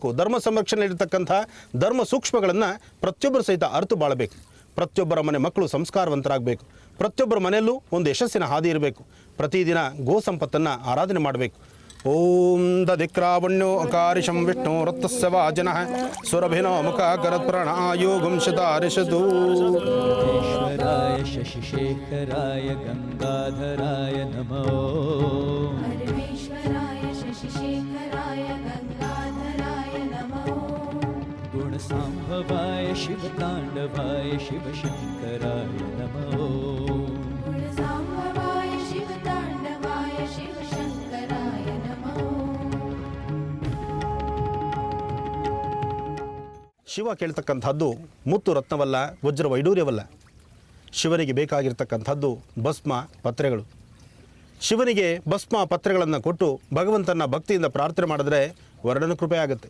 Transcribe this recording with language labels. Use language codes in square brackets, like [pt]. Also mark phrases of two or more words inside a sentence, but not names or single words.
[kn] ಧರ್ಮ ಸಂರಕ್ಷಣೆ ಇರತಕ್ಕಂಥ ಧರ್ಮ ಸೂಕ್ಷ್ಮಗಳನ್ನು ಪ್ರತಿಯೊಬ್ಬರು ಸಹಿತ ಅರಿತು ಬಾಳಬೇಕು. ಪ್ರತಿಯೊಬ್ಬರ ಮನೆ ಮಕ್ಕಳು ಸಂಸ್ಕಾರವಂತರಾಗಬೇಕು. ಪ್ರತಿಯೊಬ್ಬರ ಮನೆಯಲ್ಲೂ ಒಂದು ಯಶಸ್ಸಿನ ಹಾದಿ ಇರಬೇಕು. ಪ್ರತಿದಿನ ಗೋ ಸಂಪತ್ತನ್ನು ಆರಾಧನೆ ಮಾಡಬೇಕು. [sa] ಓಂ ದಧಿಕ್ರಾವಣ್ಯೋ ಅಕಾರಿಶಂ ವಿಷ್ಣು ರತ್ತಸ್ಯ ವಾಜನಃ ಸುರಭಿನೋ ಮುಖಾಕರತ್ ಪ್ರಣಾಯೋ ಗುಂಶತಾರಿಷದು. परमेश्वराय शशिशेखराय गंगाधराय नमः. परमेश्वराय शशिशेखराय गंगाधराय नमः. गुणसाम्भवाय शिवताण्डवाय शिवशङ्कराय नमः. गुणसाम्भवाय शिवताण्डवाय शिवशङ्कराय नमः. [kn] ಶಿವ ಕೇಳ್ತಕ್ಕಂಥದ್ದು ಮುತ್ತು ರತ್ನವಲ್ಲ, ವಜ್ರ ವೈಡೂರ್ಯವಲ್ಲ. ಶಿವನಿಗೆ ಬೇಕಾಗಿರ್ತಕ್ಕಂಥದ್ದು ಭಸ್ಮ ಪತ್ರೆಗಳು. ಶಿವನಿಗೆ ಭಸ್ಮ ಪತ್ರೆಗಳನ್ನು ಕೊಟ್ಟು ಭಗವಂತನ ಭಕ್ತಿಯಿಂದ ಪ್ರಾರ್ಥನೆ ಮಾಡಿದ್ರೆ ವರ್ಣನ ಕೃಪೆ ಆಗುತ್ತೆ.